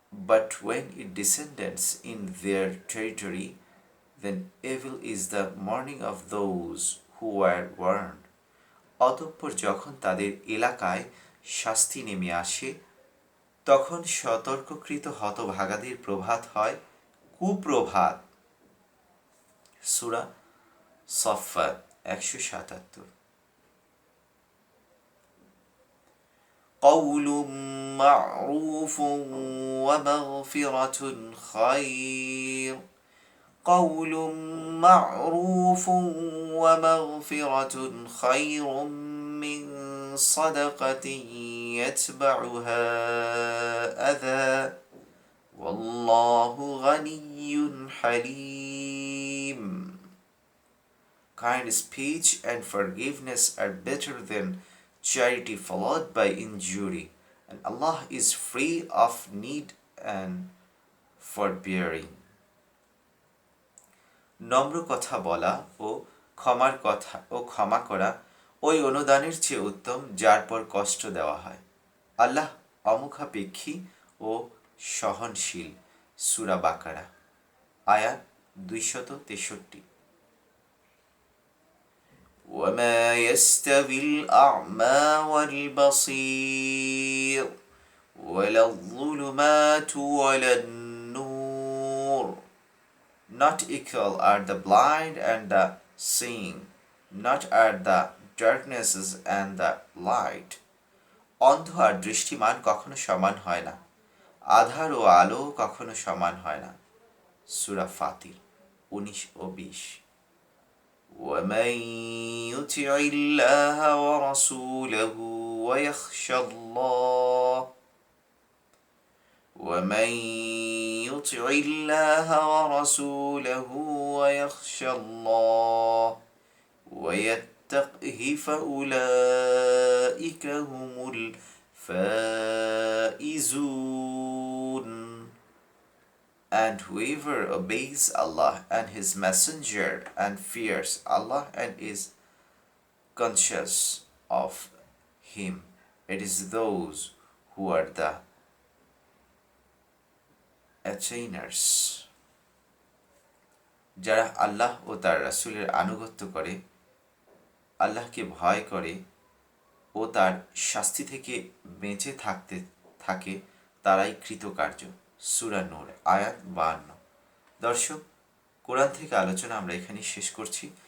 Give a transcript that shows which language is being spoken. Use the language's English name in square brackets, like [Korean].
[English] But when it descends in their territory, then evil is the morning of those who were warned. [Bangla] অতঃপর যখন তাদের এলাকায় শাস্তি নেমে আসে, তখন সতর্ককৃত হতভাগাদের প্রভাত হয় কুপ্রভাত। সূরা সফফাত 177। [Arabic] قول معروف ومغفرة خير. قول معروف ومغفرة خير من صدقة يتبعها أذى والله غني حليم. [English] Kind speech and forgiveness are better than charity followed by injury, and Allah is free of need and forbearing. [Bangla] নম্র কথা বলা ও ক্ষমা করা ওই অনুদানের চেয়ে উত্তম যার পর কষ্ট দেওয়া হয়। আল্লাহ অমুখাপেক্ষী ও সহনশীল। সূরা বাকারা আয়াত 263। [Arabic] وما يستوي الأعمى والبصير ولا الظلمات ولا النور. [English] Not equal are the blind and the seeing, not are the darknesses and the light. [Bangla] অন্ধ আর দৃষ্টিমান কখনো সমান হয় না, আধার ও আলো কখনো সমান হয় না। সূরা ফাতির 19 ও 20। [Arabic] ومن يطع الله ورسوله ويخشى الله ومن يطع الله ورسوله ويخشى الله ويتقه فأولئك هم الفائزون. [English] And whoever obeys Allah and His Messenger and fears Allah and is conscious of Him, it is those who are the attainers. [Bangla] যারা আল্লাহ ও তার রাসূলের আনুগত্য করে, আল্লাহকে ভয় করে ও তার শাস্তি থেকে বেঁচে থাকে তারাই কৃতকার্য। সূরা নূর আয়াত 52। দর্শক, কোরআন থেকে আলোচনা আমরা এখানেই শেষ করছি।